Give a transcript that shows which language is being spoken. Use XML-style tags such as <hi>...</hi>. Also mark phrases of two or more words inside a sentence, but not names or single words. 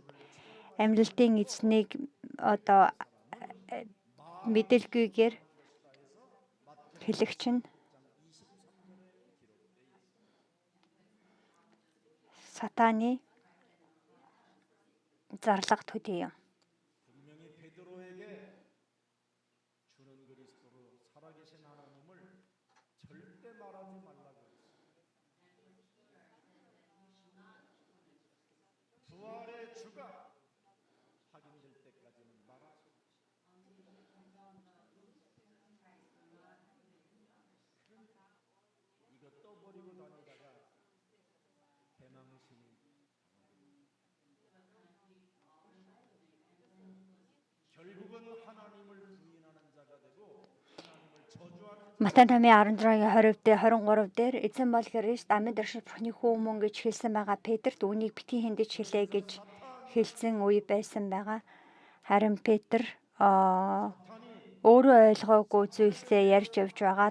<mn>Амьдралын эзнийг одоо мэдэлгүйгээр хэлэгч нь Сатаны зарлага төдий юм.</mn> <ko>분명히 베드로에게 주는 그리스도로 살아계신 하나님을 절대 말하지 말라고 했어요. 부활의 주가 확인될 때까지는 말하지. 이거 떠버리고 다니다가 대망신이 결국은 하나님을 부인하는 자가 되고 하나님을 저주하는</ko> <mn>Матай 5:20-23 дээр эзэн бол Христ амьд оршиж Бурхны хүү мөн гэж хэлсэн байгаа. Петрт үүнийг битгий хэндэж хэлээ гэж хэлсэн үе байсан байгаа. Харин Петр өөрөө ойлгоогүй зүйлсээ ярьж явж байгаа.</mn>